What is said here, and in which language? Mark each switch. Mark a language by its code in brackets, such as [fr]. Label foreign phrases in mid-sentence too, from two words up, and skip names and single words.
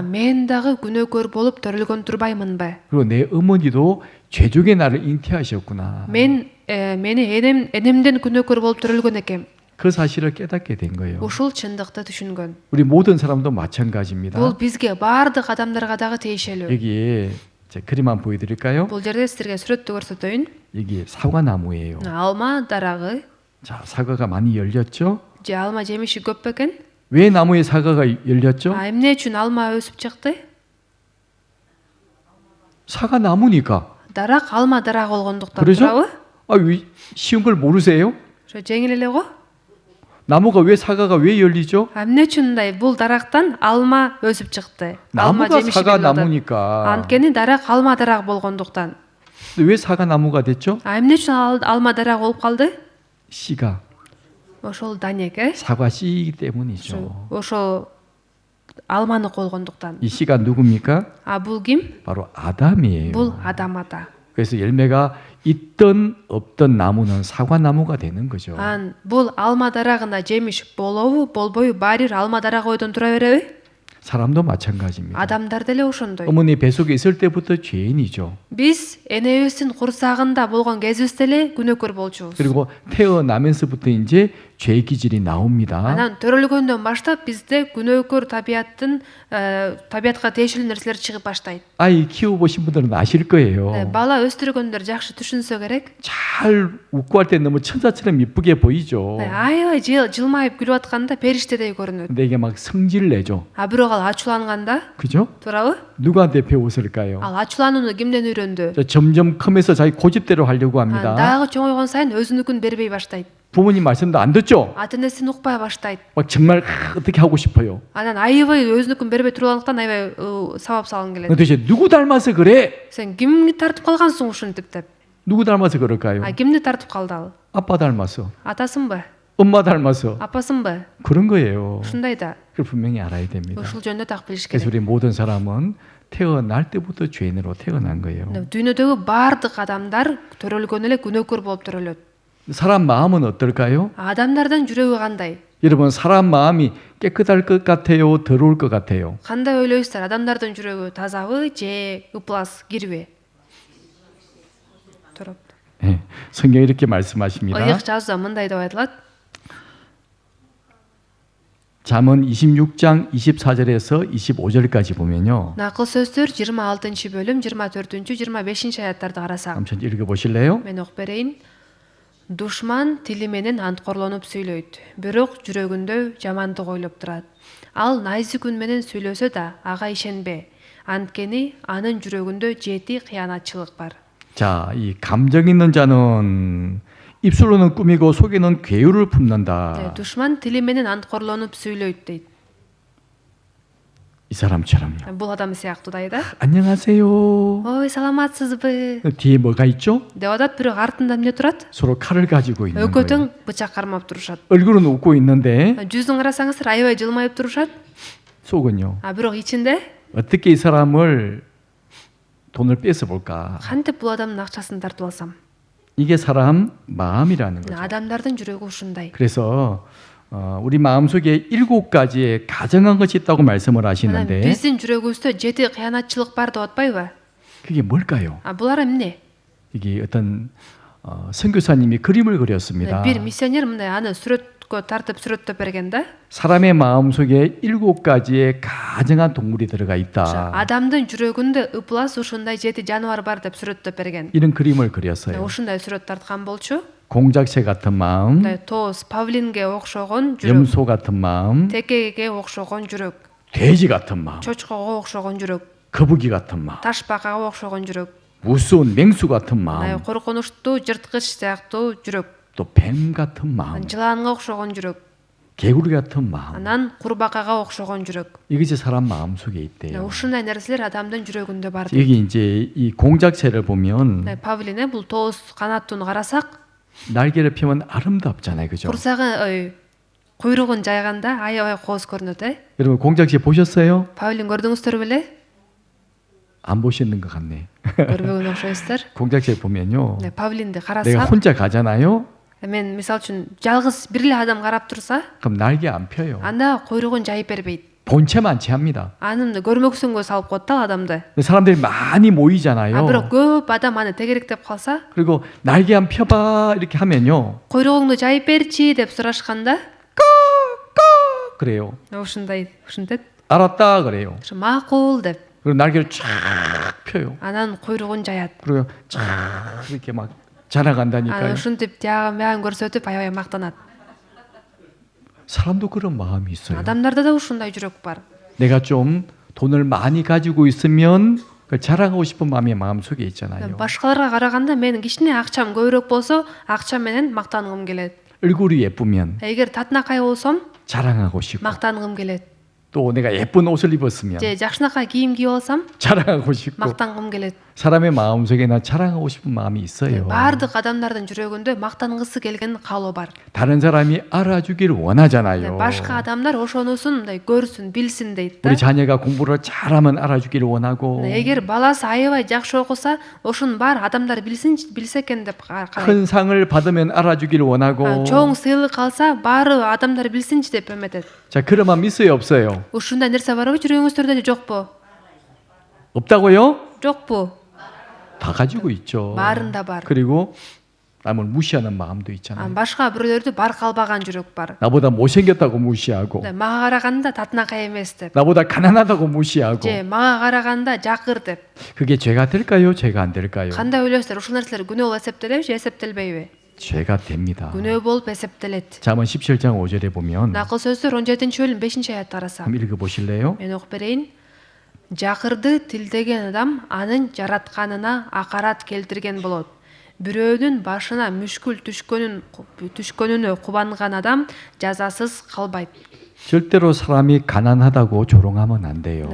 [ky] мен дагы күнөөкөр болуп төрөлгөн турбаймынбы? [ko] 그리고 내 어머니도 죄족의 나를 잉태하셨구나. [ky] Мени энемден күнөөкөр болуп төрөлгөн экем. [ko] 그 사실을 깨닫게 된 거예요. [ky] Ушул чындыкты түшүнгөн. [ko] 우리 모든 사람도 마찬가지입니다. [ky] Бул бизге баардык адамдарга дагы тиешелүү. [ko] 여기에 제 그림 한번 보여드릴까요? [ky] Бул жерде силерге сүрөттү көрсөтөйүн. [ko] 여기 사과나무예요. [ky] Алма дарагы. [ko] 자, 사과가 많이 열렸죠? [ky] же алма жемиши көп бекен? [ko] 왜 나무에 사과가 열렸죠? [ky] эмне үчүн алма өсүп чыкты? [ko] 사과 나무니까. [ky] Дарак алма дарак болгондуктан [ko] 그러죠? [ky] турабы? [ko] 쉬운 걸 모르세요? [ky] ошо жеңил эле го. [ko] 나무가 사과가 왜 열리죠? [ky] эмне үчүн мындай бул дарактан алма өсүп чыкты? алма [ko] 나무가 [ky] жемиши [ko] 사과 [ky] берип атат. [ko] 나무니까. [ky] анткени дарак алма дарак болгондуктан. [ko] 왜 사과 나무가 됐죠? [ky] эмне үчүн алма дарак болуп калды? [ko] 씨가 [ky] ошол данек [ko] 사과 씨이기 때문이죠. [ky] ошол алманы колгондуктан. [ko] 이 씨가 누굽니까? [ky] бул ким? [ko] 바로 아담이에요. [ky] бул адам ата. [ko] 그래서 열매가 있던 없던 나무는 사과 나무가 되는 거죠. [ky] бул алма дарагында жемиш болобу, болбойбу баары бир алма дарак ойдон тура береби? [ko] 사람도 마찬가지입니다. [ky] адамдар деле ошондой. [ko] 어머니 뱃속에 있을 때부터 죄인이죠. [ky] биз энебиздин курсагында болгон кезибизде эле күнөөкөр болчубуз. [ko] 그리고 태어나면서부터 이제 죄 기질이 나옵니다. [ky] анан төрөлгөндөн баштап бизде күнөөкөр табиятка тиешелүү нерселер чыгып баштайт. [ko] 아이 키워보신 분들은 아실 거예요. [ky] бала өстүргөндөр жакшы түшүнсө керек. [ko] 잘 웃고 할 때 너무 천사처럼 이쁘게 보이죠. [ky] аябай жылмайып күлүп атканда периштедей көрүнөт. [ko] 근데 이게 막 성질 내죠. [ky] бирок ал ачууланганда, [ko] 그죠? [ky] туурабы? [ko] 누구한테 배웠을까요? [ky] ал ачууланууну кимден үйрөндү? [ko] 점점 크면서 자기 고집대로 하려고 합니다. [ky] дагы чоңойгон сайын өзүнүкүн бербей баштайт. [ko] 부모님 말씀도 안 듣죠? [ky] ата энесин укпай баштайт. [ko] 막 정말 어떻게 하고 싶어요. [ky] анан аябай өзүнүкүн бербей тургандыктан аябай сабап салгың келет. [ko] 도대체 누구 닮아서 그래? [ky] сен кимди тартып калгансың ушинтип деп. [ko] 누구 닮아서 그럴까요? [ky] кимди тартып калды ал? [ko] 아빠 닮아서, [ky] атасынбы? [ko] 엄마 닮아서 [ky] апасынбы? [ko] 그런 거예요. [ky] ушундай да. [ko] 그걸 분명히 알아야 됩니다. [ky] ушул жөнүндө так билиш [ko] 그래서 [ky] керек. [ko] 우리 모든 사람은 태어날 때부터 죄인으로 태어난 거예요. [ky] дүйнөдөгү баардык адамдар төрөлгөн эле күнөөкөр болуп төрөлөт. [ko] 사람 마음은 어떨까요? [ky] адамдардын жүрөгү кандай? [ko] 여러분 사람 마음이 깨끗할 것 같아요? 더러울 것 같아요? [ky] кандай ойлойсуздар? адамдардын жүрөгү тазабы же ыплас кирби? туруп. [ko] 네, 성경이 이렇게 말씀하십니다. [ky] ыйык жазууда мындай деп айтылат. [ko] 잠언 26장 24절에서 25절까지 보면요. [ky] накыл сөздөр 26 бөлүм 24-25 аяттарды карасак. [ko] 한번 읽어보실래요? [ky] мен окуп берейин. Душман тили менен анткорлонуп сүйлөйт, бирок жүрөгүндө жамандык ойлоп турат. Ал найзик үн менен сүйлөсө да ага ишенбе. Анткени анын жүрөгүндө жети кыянатчылык бар. [ko] 자, 이 감정 있는 자는 입술로는 꾸미고 속에는 괴유를 품는다. [ky] Душман тили менен анткорлонуп сүйлөйт дейт. [ko] 이 사람처럼요. [ky] Бул адам сыяктуу да. [ko] 안녕하세요. [ky] Ой, саламатсызбы? [ko] 뒤에 뭐가 있죠? [ky] деп атат, бирок артында эмне турат? [ko] 서로 칼을 가지고 있는 거예요. [ky] Өкөтөң бычак кармап турушат. [ko] 얼굴은 웃고 있는데 [ky] жүзүн карасаңыздар аябай жылмайып турушат. [ko] 속은요. [ky] бирок ичинде [ko] 어떻게 이 사람을 돈을 뺏어 볼까? [ky] кантип бул адамдын акчасын тартып алсам? [ko] 이게 사람 마음이라는 거죠. [ky] адамдардын жүрөгү ушундай. [ko] 그래서 우리 마음속에 7가지의 가정한 것이 있다고 말씀을 하시는데 [ky] биздин жүрөгүбүздө жети кыянатчылык бар деп атпайбы? [ko] 그게 뭘까요? [ky] булар эмне? [ko] 이게 어떤 선교사님이 그림을 그렸습니다. [ky] бир миссионер мындай аны сүрөткө тартып сүрөттөп берген да. [ko] 사람의 마음 속에 7가지의 가증한 동물이 들어가 있다. [ky] Адамдын жүрөгүндө ыплас ушундай 7 жаныбар бар деп сүрөттөп берген. [ko] 이런 그림을 그렸어요. [ky] Ушундай сүрөт тарткан болчу. [ko] 공작새 같은 마음, [ky] Тоос павлинге окшогон жүрөк, [ko] 염소 같은 마음, [ky] текеге окшогон жүрөк, [ko] 돼지 같은 마음, [ky] чочкого окшогон жүрөк, [ko] 거북이 같은 마음, [ky] ташбакага окшогон жүрөк, [ko] 무서운 맹수 같은 마음, [ky] коркунучтуу жырткыч сыяктуу жүрөк, [ko] 또 뱀 같은 마음, [ky] жыланга окшогон жүрөк, [ko] 개구리 같은 마음. [ky] анан курбакага окшогон жүрөк. [ko] 이것이 사람 마음 속에 있대요. [ky] Ушундай нерселер адамдын жүрөгүндө бар. [ko] 여기 이제 이 공작새를 보면 [ky] Павлине бул тоос канаттууну карасак, [ko] 날개를 펴면 아름답잖아요, 그죠? [ky] курсагы куйругун жайганда аябай кооз көрүнөт э. [ko] 여러분 공작새 보셨어요? [ky] Павлин көрдүңүздөр беле? [ko] 안 보셨는 것 같네. [ky] көрбөгөн окшойсуздар. [ko] 공작새 보면요, [ky] Павлинди [ko] 내가 [ky] карасак, [ko] 혼자 가잖아요. [ky] мен мисалы үчүн жалгыз бир эле адам карап турса, [ko] 그럼 날개 안 펴요. [ky] анда куйругун жайып бербейт. [ko] 본체만 취합니다. [ky] Анын көрмөксүнгө салып коет да адамды. [ko] 근데 사람들이 많이 모이잖아요. [ky] Бирок көп адам аны тегеректеп калса, [ko] 그리고 날개 한 펴봐 이렇게 하면요, [ky] куйругуңду жайып берчи деп сурашканда, [ko] 그래요. [ky] ушинтет. [ko] 알았다 그래요. [ky] макул деп. [ko] 그리고 날개를 쫙 펴요. [ky] Анан куйругун жаят. [ko] 그리고 쫙 이렇게 막 자라간다니까요. [ky] ушинтип тиягы мягын көрсөтүп аябай мактанат. [ko] 사람도 그런 마음이 있어요. [ky] Адамдарда да ушундай жүрөк бар. [ko] 내가 좀 돈을 많이 가지고 있으면 그 자랑하고 싶은 마음이 마음 속에 있잖아요. [ky] Башкаларга караганда менин кичине акчам көбүрөөк болсо, акча менен мактангым келет. [ko] 얼굴이 예쁘면 [ky] Эгер татынакай болсом, [ko] 자랑하고 싶고, [ky] мактангым келет. [ko] 또 내가 예쁜 옷을 입었으면 [ky] же жакшынакай кийим кийип алсам, [ko] 자랑하고 싶고, [ky] мактангым келет. [ko] 사람의 마음 속에나 자랑하고 싶은 마음이 있어요. [ky] Бардык адамдардын жүрөгүндө мактангысы келген каалоо бар. [ko] 다른 사람이 알아주기를 원하잖아요. [ky] Башка адамдар ошонусун мындай көрсүн, билсин дейт да. [ko] 우리 자녀가 공부를 잘하면 알아주기를 원하고, [ky] Эгер баласы аябай жакшы окуса, ошонун баары адамдар билсе экен деп карайт. [ko] 큰 상을 받으면 알아주기를 원하고. [ky] Чоң сыйлык алса, баары адамдар билсинчи деп үмүт. [ko] 자, 그런 마음 있어요, 없어요? [ky] Ушундай нерсе барбы жүрөгүңүздөрдө, жокпу? [ko] 없다고요? [ky] Жокпу? [ko] 다 가지고 있죠. [ky] баарында бар. [ko] 그리고 남을 무시하는 마음도 있잖아요. [ky] Башка бирөөлөрдү барк албаган жүрөк бар. [ko] 나보다 못생겼다고 무시하고, [ky] Мага караганда татынакай эмес деп. [ko] 나보다 가난하다고 무시하고. [ky] же мага караганда жакыр деп. [ko] 그게 죄가 될까요? 죄가 안 될까요? [ky] Кандай ойлойсуздар? Ушул нерселер күнөө болуп эсептелеби же эсептелбейби? [ko] 죄가 됩니다. [ky] күнөө болуп эсептелет. [ko] 잠언 17장 5절에 보면 [ky] Накыл сөздөр 17-бөлүм 5-аятты карасак. [ko] 한번 읽어보실래요? [ky] Мен окуп берейин. Жакырды тилдеген адам анын жаратканына акарат келтирген болот. Бирөөнүн башына мүшкүл түшкөнүнө кубанган адам жазасыз калбайт. [ko] 절대로 사람이 가난하다고 조롱하면 안 돼요.